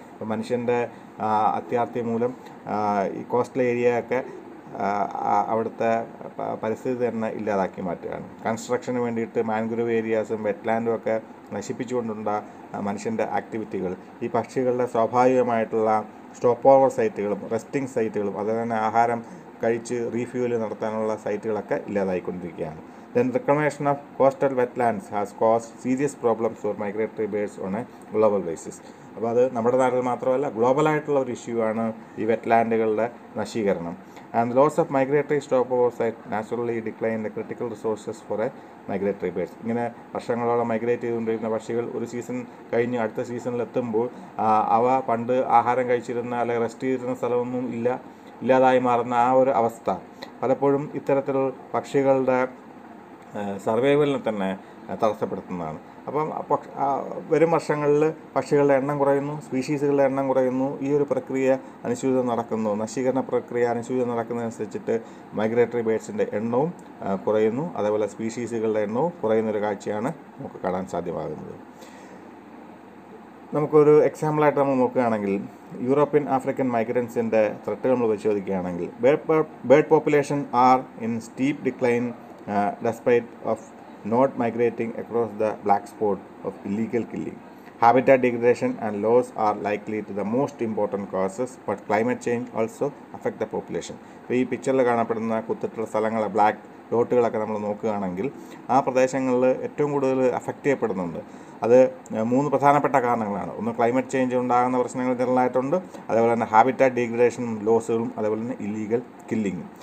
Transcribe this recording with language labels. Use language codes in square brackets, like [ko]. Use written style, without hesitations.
[ml] ഇപ്പോൾ മനുഷ്യൻ്റെ അത്യാർത്തി മൂലം ഈ കോസ്റ്റൽ ഏരിയയൊക്കെ അവിടുത്തെ പരിസ്ഥിതി തന്നെ ഇല്ലാതാക്കി മാറ്റുകയാണ്. കൺസ്ട്രക്ഷന് വേണ്ടിയിട്ട് മാൻഗ്രൂവ് ഏരിയാസും വെറ്റ്ലാൻഡും ഒക്കെ നശിപ്പിച്ചുകൊണ്ടുള്ള മനുഷ്യൻ്റെ ആക്ടിവിറ്റികൾ ഈ പക്ഷികളുടെ സ്വാഭാവികമായിട്ടുള്ള സ്റ്റോപ്പ് ഓവർ സൈറ്റുകളും റെസ്റ്റിംഗ് സൈറ്റുകളും അതുപോലെ തന്നെ ആഹാരം കഴിച്ച് റീഫ്യൂവൽ നടത്താനുള്ള സൈറ്റുകളൊക്കെ ഇല്ലാതായിക്കൊണ്ടിരിക്കുകയാണ്. [en] Then reclamation of coastal wetlands has caused serious problems for migratory birds on a global basis. [ml] അപ്പോൾ അത് നമ്മുടെ നാട്ടിൽ മാത്രമല്ല ഗ്ലോബലായിട്ടുള്ള ഒരു ഇഷ്യൂ ആണ് ഈ വെറ്റ്ലാൻഡുകളുടെ നശീകരണം. [en] And loss of migratory stop over site naturally decline the critical resources for a migratory birds. [ml] ഇങ്ങനെ വർഷങ്ങളോളം മൈഗ്രേറ്റ് ചെയ്തുകൊണ്ടിരുന്ന പക്ഷികൾ ഒരു സീസൺ കഴിഞ്ഞ് അടുത്ത സീസണിൽ എത്തുമ്പോൾ അവ പണ്ട് ആഹാരം കഴിച്ചിരുന്ന അല്ലെങ്കിൽ റെസ്റ്റ് ചെയ്തിരുന്ന സ്ഥലമൊന്നും ഇല്ലാതായി മാറുന്ന ആ ഒരു അവസ്ഥ പലപ്പോഴും ഇത്തരത്തിൽ പക്ഷികളുടെ സർവൈവലിനെ തന്നെ തടസ്സപ്പെടുത്തുന്നതാണ്. അപ്പം വരും വർഷങ്ങളിൽ പക്ഷികളുടെ എണ്ണം കുറയുന്നു, സ്പീഷീസുകളുടെ എണ്ണം കുറയുന്നു. ഈ ഒരു പ്രക്രിയ അനുസ്യൂതം നടക്കുന്നു. നശീകരണ പ്രക്രിയ അനുസ്യൂതം നടക്കുന്നതനുസരിച്ചിട്ട് മൈഗ്രേറ്ററി ബേർഡ്സിൻ്റെ എണ്ണവും കുറയുന്നു, അതേപോലെ സ്പീഷീസുകളുടെ എണ്ണവും കുറയുന്നൊരു കാഴ്ചയാണ് നമുക്ക് കാണാൻ സാധ്യമാകുന്നത്. നമുക്കൊരു എക്സാമ്പിളായിട്ട് നമ്മൾ നോക്കുകയാണെങ്കിൽ യൂറോപ്യൻ ആഫ്രിക്കൻ മൈഗ്രൻസിൻ്റെ ത്രെട്ടുകൾ നമ്മൾ പരിശോധിക്കുകയാണെങ്കിൽ [en] Bird population are in steep decline despite of not migrating across the black spot of illegal killing. Habitat degradation and loss are likely to the most important causes, but climate change also affect the population. [ml] ഇപ്പോൾ ഈ പിക്ചറിൽ കാണപ്പെടുന്ന കുത്തിട്ടുള്ള സ്ഥലങ്ങൾ black ഡോട്ടുകളൊക്കെ നമ്മൾ നോക്കുകയാണെങ്കിൽ ആ പ്രദേശങ്ങളിൽ ഏറ്റവും കൂടുതൽ അഫക്റ്റ് ചെയ്യപ്പെടുന്നുണ്ട്. അത് 3 പ്രധാനപ്പെട്ട കാരണങ്ങളാണ്. ഒന്ന് ക്ലൈമറ്റ് ചേഞ്ച് ഉണ്ടാകുന്ന പ്രശ്നങ്ങൾ ജനറലായിട്ടുണ്ട്, അതേപോലെ തന്നെ ഹാബിറ്റാറ്റ് ഡീഗ്രഡേഷനും ലോസുകളും, അതേപോലെ തന്നെ ഇല്ലീഗൽ കില്ലിങ്ങും.